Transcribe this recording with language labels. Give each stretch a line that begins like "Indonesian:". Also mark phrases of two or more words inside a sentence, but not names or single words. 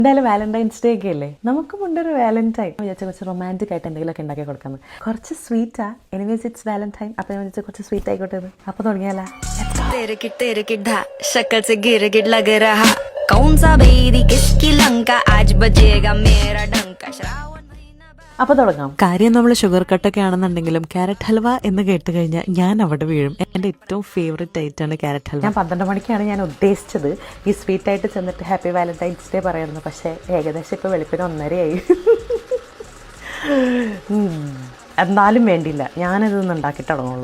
Malayalam: എന്തായാലും വാലന്റൈൻസ് ഡേ ഒക്കെ അല്ലേ, നമുക്ക് മുണ്ടൊരു വാലന്റൈൻ വിചാരിച്ച കുറച്ച് റൊമാൻറ്റിക് ആയിട്ട് എന്തെങ്കിലുമൊക്കെ ഉണ്ടാക്കി കൊടുക്കാമെന്ന്. കുറച്ച് സ്വീറ്റാ,
English: anyways it's Valentine.
Malayalam: അപ്പം ഞാൻ വിചാരിച്ച കുറച്ച് സ്വീറ്റ് ആയിക്കോട്ടെ എന്ന്. അപ്പോൾ തുടങ്ങിയാലോ.
Hindi: तेरे किट शक्ल से गिर गिट लग रहा कौन सा बेरी किसकी लंका आज बजेगा मेरा डंका श्रावण
Malayalam: അപ്പോൾ തുടങ്ങാം. കാര്യം നമ്മൾ ഷുഗർ കട്ടൊക്കെ ആണെന്നുണ്ടെങ്കിലും ക്യാരറ്റ് ഹൽവ എന്ന് കേട്ട് കഴിഞ്ഞാൽ ഞാൻ അവിടെ വീഴും. എൻ്റെ ഏറ്റവും ഫേവറേറ്റ് ആയിട്ടാണ് ക്യാരറ്റ് ഹൽവ. ഞാൻ 12 മണിക്കാണ് ഞാൻ ഉദ്ദേശിച്ചത് ഈ സ്വീറ്റായിട്ട് ചെന്നിട്ട്
English: happy Valentine's Day
Malayalam: പറയുന്നത്. പക്ഷേ ഏകദേശം ഇപ്പോൾ വെളുപ്പിന് 1:30 എന്നാലും വേണ്ടിയില്ല, ഞാനിതൊന്നും ഉണ്ടാക്കി തുടങ്ങുള്ളൂ.